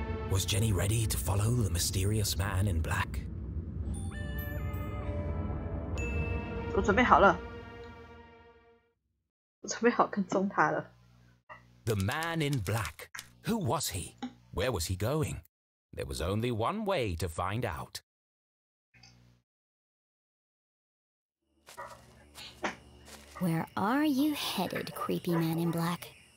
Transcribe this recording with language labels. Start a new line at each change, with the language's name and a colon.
English: Was Jenny ready to follow the mysterious man in black?
Chinese: 我准备好了，我准备好跟踪他了。
English: The man in black. Who was he? Where was he going? There was only one way to find out. Where are you headed, creepy man in black?